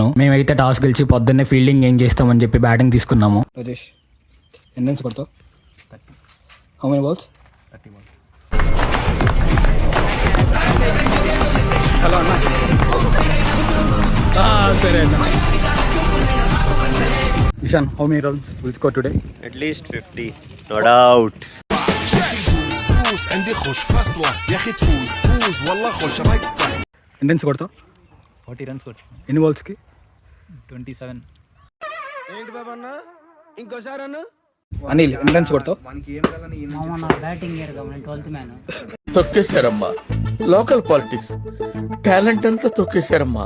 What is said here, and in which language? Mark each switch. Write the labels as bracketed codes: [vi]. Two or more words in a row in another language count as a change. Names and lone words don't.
[te] మేమైతే టాస్ గెలిచి పొద్దున్నే ఫీల్డింగ్ ఏం చేస్తామని చెప్పి బ్యాటింగ్ తీసుకున్నాము. రాజేష్ ఎన్ని రన్స్ కొడతావు? 30. [en] how many balls? [te] 30 balls. హలో అన్న. సరే అన్న. ఇషాన్, [en] how many runs will score today? At least 50, no doubt. [ar] عندي خوش فصلة يا أخي تفوز والله خوش رايك صح. [te] ఎన్ని రన్స్ కొడతావు? 40 runs కొట్టు. ఎన్ని బాల్స్కి? 27. ఏంటి బాబా అన్న ఇంకోసారి అన్న అనిల్ ఎన్ని రన్స్ కొడతావు? తొక్కేశారమ్మా [en] local politics talent [te] అంతా తొక్కేశారమ్మా.